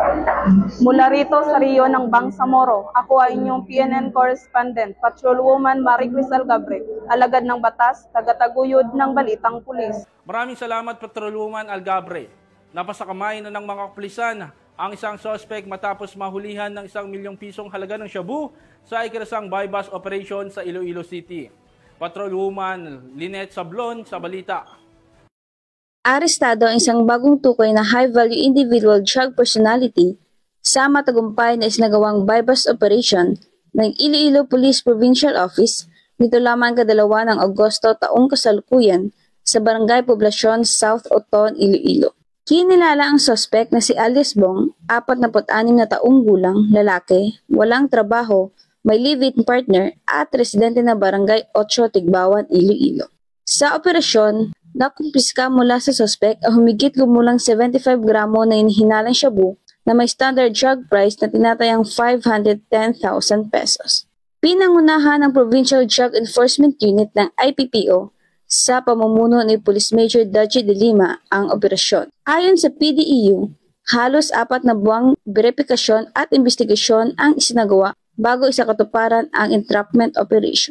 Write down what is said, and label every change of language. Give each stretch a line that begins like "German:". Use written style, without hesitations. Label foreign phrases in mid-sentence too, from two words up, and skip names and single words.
Filipino: Mula rito sa Rio ng Bangsamoro, ako ay inyong PNN Correspondent, Patrolwoman Maricris Algabre, alagad ng batas, tagataguyod ng balitang pulis. Maraming salamat, Patrolwoman Algabre. Napasakamay na ng mga kapulisan ang isang suspect matapos mahulihan ng 1 milyong pisong halaga ng shabu sa ikinasang
English: buy-bust operation
Filipino: sa Iloilo City. Patrolwoman Lynette Sablon sa balita. Arestado ang isang bagong tukoy na
English: high-value individual drug personality
Filipino: sa matagumpay na isinagawang
English: buy-bust operation
Filipino: ng Iloilo Police Provincial Office nito lamang kadalawa ng Agosto taong kasalukuyan sa Barangay Poblacion, South Oton, Iloilo. Kinilala ang suspect na si Alias Bong, 46 na taong gulang, lalaki, walang trabaho, may
English: live-in partner
Filipino: at residente na Barangay 8, Tigbawan, Iloilo. Sa operasyon, nakumpiska mula sa suspect ang humigit gumulang 75 gramo na inihinalang shabu na may
English: standard drug price
Filipino: na tinatayang 510,000 pesos. Pinangunahan ng Provincial Drug Enforcement Unit ng IPPO sa pamumuno ni Police Major Daji de Lima ang operasyon. Ayon sa PDEU, halos 4 na buwang verifikasyon at investigasyon ang isinagawa bago isakatuparan ang
English: entrapment operation.